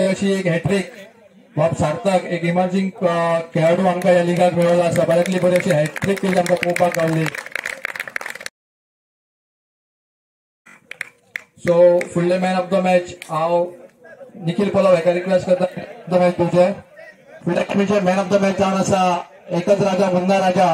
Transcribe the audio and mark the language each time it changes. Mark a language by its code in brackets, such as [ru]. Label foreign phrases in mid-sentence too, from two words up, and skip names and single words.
[kok] अशी एक हॅट्रिक बाब सार्थक एक इमर्जिंग खेळाडू आमकां या लिगात मेळ्ळो आसा. बऱ्यांतली बरी अशी हॅट्रिक केली आमकां पळोवपाक गावली. सो फुडले [en] man of the match [kok] हांव निखिल पलव हेका रिक्वेस्ट करता [en] the match [kok] दिवचे. फुडल्या गेमीचे [en] man of the match [kok] जावन आसा एकच राजा मुन्ना राजा.